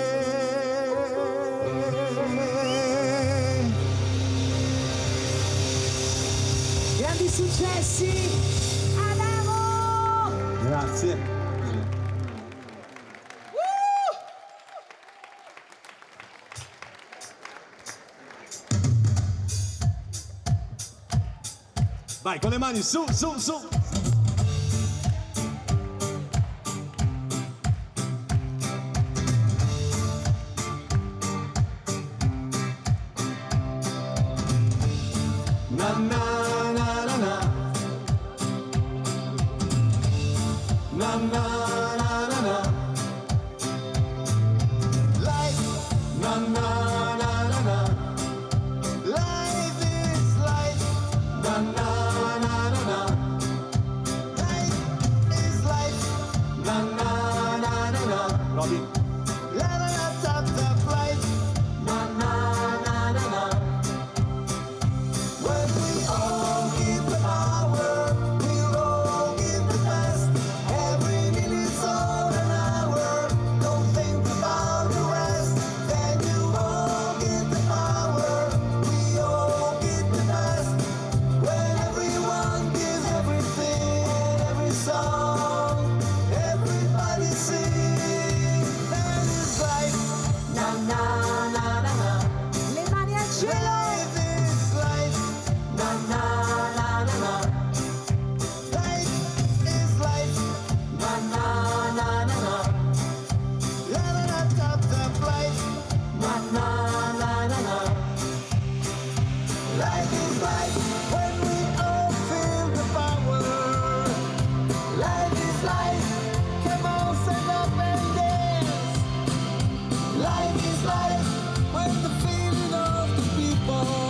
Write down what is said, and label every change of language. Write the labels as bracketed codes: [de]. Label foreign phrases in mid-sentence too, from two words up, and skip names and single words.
[it] Grandi successi, Adamo! Grazie. Vai con le mani su, su, su. Na na na na na. Na na na na na. Life. Na na na na na. [en] Life is life. Na na na na na. Life is life. Na na na na na. Robin. La la la tap tap life. Na na na na na. When we all give the power, we'll all give the best. Every minute's all an hour. Don't think about the rest. Then you all give the power, we all give the best. When everyone gives everything, every song, everybody sings. That is life. Na na na na na. [it] Le mani al cielo! [en] Life is life. Na na na na na. Life is life. Na na na na na. La la la tap tap life. Na na na na na. Life is life when we all feel the power. Life is life. Come on, stand up and dance. Life is life when the feeling of the people.